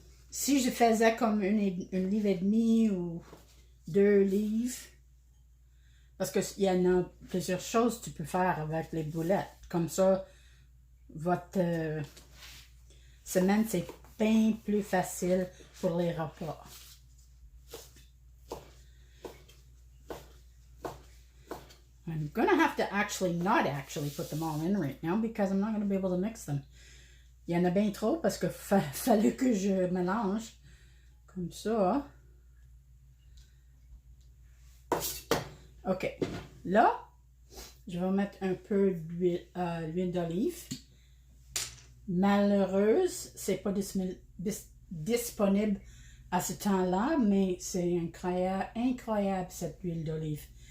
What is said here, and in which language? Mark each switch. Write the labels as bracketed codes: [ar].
[fr] Si je faisais comme une livre et demi ou 2 livres, parce qu'il y en a plusieurs choses que tu peux faire avec les boulettes. Comme ça, votre semaine, c'est bien plus facile pour les repas. [en] I'm going to have to not actually put them all in right now because I'm not going to be able to mix them. [fr] Il y en a bien trop parce que fallait que je mélange comme ça. OK. Là, je vais mettre un peu d'huile d'olive. Malheureuse, c'est pas disponible à ce temps-là, mais c'est incroyable cette huile d'olive.